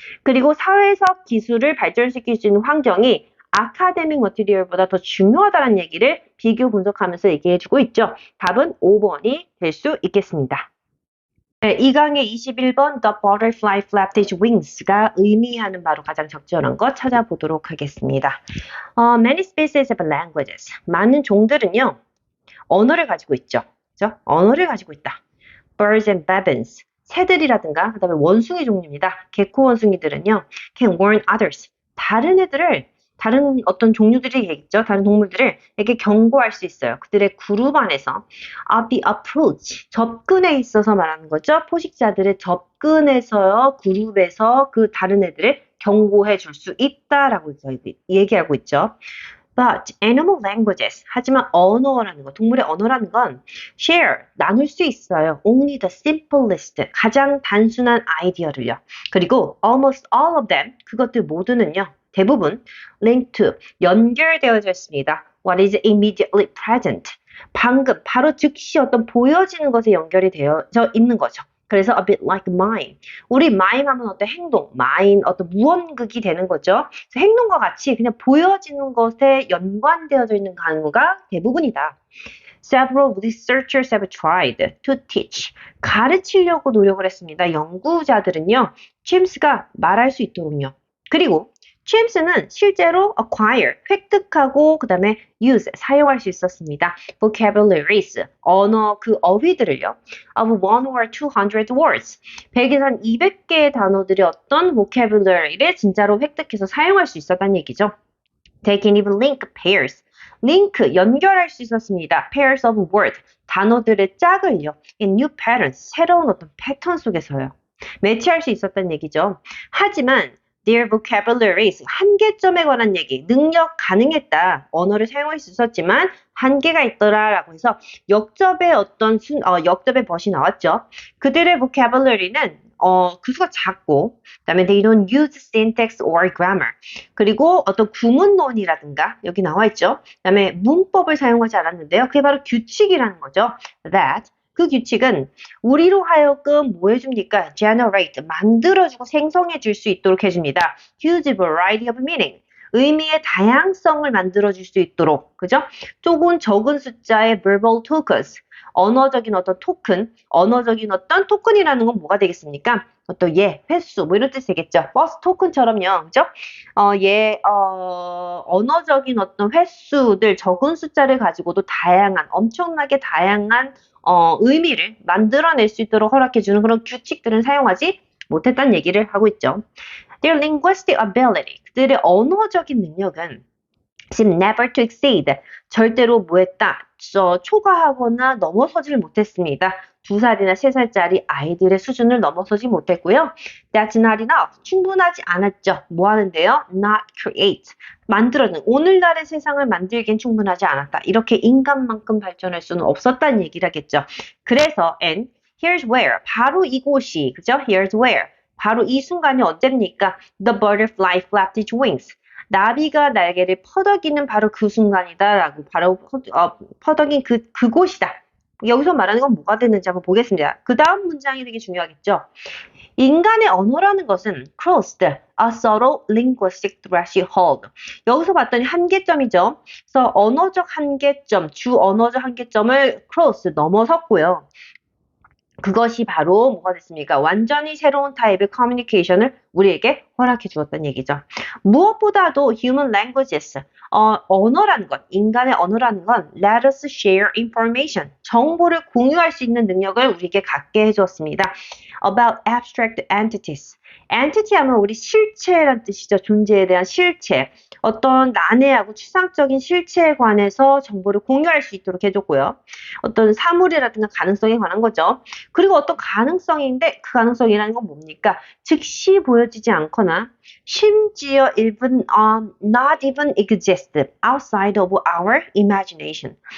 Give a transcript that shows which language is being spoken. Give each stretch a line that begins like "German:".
Korean: 그리고 사회적 기술을 발전시킬 수 있는 환경이 아카데믹 머티리얼보다 더 중요하다는 얘기를 비교 분석하면서 얘기해주고 있죠. 답은 5번이 될 수 있겠습니다. 네, 이 강의 21번
English: The Butterfly Flapped Its Wings
Korean: 가 의미하는 바로 가장 적절한 것 찾아보도록 하겠습니다.
English: Many species have languages.
Korean: 많은 종들은요. 언어를 가지고 있죠. 그죠? 언어를 가지고 있다.
English: Birds and baboons.
Korean: 새들이라든가 그다음에 원숭이 종류입니다. 개코 원숭이들은요.
English: Can warn others.
Korean: 다른 어떤 종류들이 있죠. 다른 동물들을 이렇게 경고할 수 있어요. 그들의 그룹 안에서
English: of the approach.
Korean: 접근에 있어서 말하는 거죠. 포식자들의 접근에서요. 그룹에서 그 다른 애들을 경고해 줄 수 있다라고 얘기하고 있죠.
English: But animal languages.
Korean: 하지만 언어라는 거, 동물의 언어라는 건 share, 나눌 수 있어요.
English: Only the simplest,
Korean: 가장 단순한 아이디어를요. 그리고
English: almost all of them,
Korean: 그것들 모두는요. 대부분
English: link to,
Korean: 연결되어져 있습니다.
English: What is immediately present.
Korean: 방금, 바로 즉시 어떤 보여지는 것에 연결이 되어져 있는 거죠. 그래서
English: a bit like mime.
Korean: 우리 mime 하면 어떤 행동, mime 어떤 무언극이 되는 거죠. 행동과 같이 그냥 보여지는 것에 연관되어져 있는 강우가 대부분이다.
English: Several researchers have tried to teach.
Korean: 가르치려고 노력을 했습니다. 연구자들은요. chims가 말할 수 있도록요. 그리고 chims는 실제로 acquire, 획득하고 그 다음에 use, 사용할 수 있었습니다. vocabularies, 언어 그 어휘들을요.
English: of 1 or 200 words,
Korean: 100에서 한 200개의 단어들이 어떤 vocabulary를 진짜로 획득해서 사용할 수 있었다는 얘기죠.
English: They can even link pairs.
Korean: 링크, 연결할 수 있었습니다.
English: pairs of word,
Korean: 단어들의 짝을요.
English: in new patterns,
Korean: 새로운 어떤 패턴 속에서요. 매치할 수 있었다는 얘기죠. 하지만
English: their vocabularies,
Korean: 한계점에 관한 얘기, 능력 가능했다. 언어를 사용할 수 있었지만 한계가 있더라라고 해서 역접의 역접의 벗이 나왔죠. 그들의 vocabulary는 그 수가 작고, 그다음에
English: they don't use syntax or grammar.
Korean: 그리고 어떤 구문론이라든가 여기 나와 있죠. 그다음에 문법을 사용하지 않았는데요. 그게 바로 규칙이라는 거죠. That 그 규칙은 우리로 하여금 뭐 해줍니까? generate, 만들어주고 생성해줄 수 있도록 해줍니다.
English: huge variety of meaning,
Korean: 의미의 다양성을 만들어줄 수 있도록, 그죠? 조금 적은 숫자의
English: verbal tokens,
Korean: 언어적인 어떤 토큰, 언어적인 어떤 토큰이라는 건 뭐가 되겠습니까? 또 횟수, 뭐 이런 뜻이 되겠죠. 버스 토큰처럼요, 그죠? 언어적인 어떤 횟수들, 적은 숫자를 가지고도 엄청나게 다양한 의미를 만들어낼 수 있도록 허락해주는 그런 규칙들은 사용하지 못했다는 얘기를 하고 있죠.
English: Their linguistic ability,
Korean: 그들의 언어적인 능력은
English: seem never to exceed,
Korean: 절대로 뭐했다, 초과하거나 넘어서지를 못했습니다. 2살이나 3살짜리 아이들의 수준을 넘어서지 못했고요.
English: That's not enough,
Korean: 충분하지 않았죠. 뭐 하는데요?
English: Not create,
Korean: 만들어는 오늘날의 세상을 만들기엔 충분하지 않았다. 이렇게 인간만큼 발전할 수는 없었다는 얘기를 하겠죠. 그래서
English: and here's where,
Korean: 바로 이곳이, 그죠?
English: Here's where,
Korean: 바로 이 순간이 언제입니까?
English: The butterfly flapped its wings.
Korean: 나비가 날개를 퍼덕이는 바로 그 순간이다라고, 바로 퍼덕인 그곳이다. 여기서 말하는 건 뭐가 되는지 한번 보겠습니다. 그 다음 문장이 되게 중요하겠죠. 인간의 언어라는 것은
English: crossed a subtle linguistic threshold.
Korean: 여기서 봤더니 한계점이죠. 그래서 언어적 한계점, 주 언어적 한계점을 cross, 넘어섰고요. 그것이 바로 뭐가 됐습니까? 완전히 새로운 타입의 커뮤니케이션을 우리에게 허락해 주었다는 얘기죠. 무엇보다도
English: human languages,
Korean: 언어라는 것, 인간의 언어라는 건
English: let us share information,
Korean: 정보를 공유할 수 있는 능력을 우리에게 갖게 해 주었습니다.
English: About abstract entities.
Korean: entity 하면 우리 실체란 뜻이죠. 존재에 대한 실체. 어떤 난해하고 추상적인 실체에 관해서 정보를 공유할 수 있도록 해줬고요. 어떤 사물이라든가 가능성에 관한 거죠. 그리고 어떤 가능성인데 그 가능성이라는 건 뭡니까? 즉시 보여지지 않거나 심지어
English: not even exist outside of our imagination.